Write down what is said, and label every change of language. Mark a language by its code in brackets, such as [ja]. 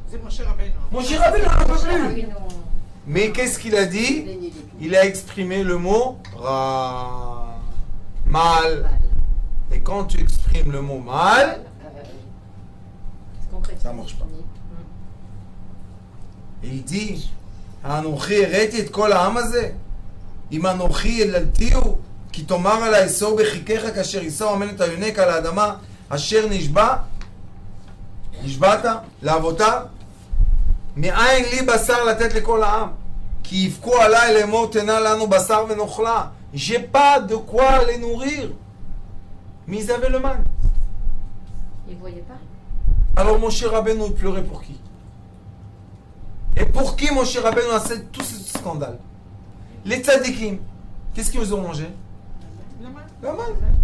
[fr] C'est Moshe Rabbeinu. Moshe Rabbeinu n'en peut plus. Oui, non. Mais qu'est-ce qu'il a dit? Il a exprimé le mot ra, mal. Et quand tu exprimes le mot mal, ça marche pas. Il dit [he] Anochi הראיתי את כל העם הזה אם אנוכי יללתיהו כי תאמר עלי שאו בחיכך כאשר יישא המלט היונק על האדמה אשר נשבעת לאבותיו מאין לי בשר לתת לכל העם כי יבכו עליי לאמור תנה לנו בשר ונאכלה. [fr] J'ai pas de quoi les nourrir. Mais ils avaient le mal. Ils ne voyaient pas. Alors Moshe Rabbeinu pleurait pour qui? Et pour qui Moshe Rabbeinu a fait tout ce scandale? Les tzadikim, qu'est-ce qu'ils ont mangé? La manne.